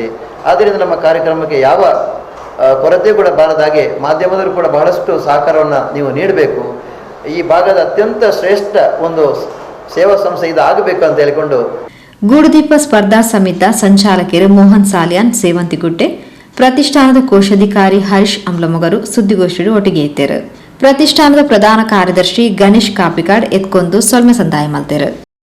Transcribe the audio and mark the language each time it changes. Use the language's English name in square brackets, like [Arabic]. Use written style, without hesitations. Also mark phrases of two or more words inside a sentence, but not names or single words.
[Kannada] ಆದ್ದರಿಂದ ನಮ್ಮ ಕಾರ್ಯಕ್ರಮಕ್ಕೆ ಯಾವ ಕೊರತೆ ಕೂಡ ಬಾರದ ಹಾಗೆ ಮಾಧ್ಯಮದವರು ಕೂಡ ಬಹಳಷ್ಟು ಸಹಕಾರವನ್ನು ನೀವು ನೀಡಬೇಕು. ಈ ಭಾಗದ ಅತ್ಯಂತ ಶ್ರೇಷ್ಠ ಒಂದು ಸೇವಾ ಸಂಸ್ಥೆ ಇದು ಆಗಬೇಕು ಅಂತ ಹೇಳಿಕೊಂಡು ಗೂಡುದೀಪ ಸ್ಪರ್ಧಾ ಸಮಿತಿ ಸಂಚಾಲಕರು ಮೋಹನ್ ಸಾಲಿಯಾನ್ ಸೇವಂತಿಗುಡ್ಡೆ, ಪ್ರತಿಷ್ಠಾನದ ಕೋಶಾಧಿಕಾರಿ ಹರೀಶ್ ಅಮ್ಲಮೊಗರು ಸುದ್ದಿಗೋಷ್ಠಿಯಲ್ಲಿ ಒಟ್ಟಿಗೆ ಇದ್ದರು. [Tulu] ಪ್ರತಿಷ್ಠಾನದ ಪ್ರಧಾನ ಕಾರ್ಯದರ್ಶಿ ಗಣೇಶ್ ಕಾಪಿಕಾಡ್ ಎತ್ಕೊಂದು ಸೊಲ್ಮೆ ಸಂದಾಯ ಮಲ್ತೆರು.